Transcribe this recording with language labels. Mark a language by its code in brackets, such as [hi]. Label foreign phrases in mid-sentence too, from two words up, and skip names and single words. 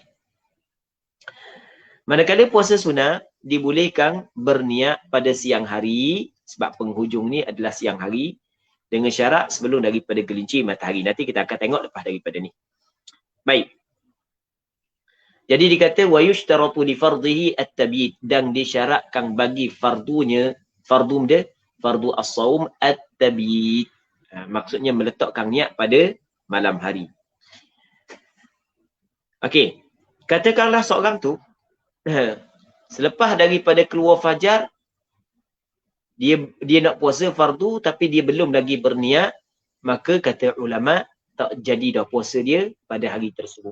[ms] Manakala puasa sunat dibolehkan berniat pada siang hari sebab penghujung ni adalah siang hari dengan syarat sebelum daripada gelincir matahari. Nanti kita akan tengok lepas daripada ni. Baik. Jadi dikata [ar] ويشترط لفرضه التبييت, [ms] dan disyaratkan bagi fardunya, fardu [ar] الصوم التبييت. [ms] Maksudnya meletakkan niat pada malam hari. Okey. Katakanlah seorang tu selepas daripada keluar fajar dia nak puasa fardu tapi dia belum lagi berniat, maka kata ulama tak jadi dah puasa dia pada hari tersebut.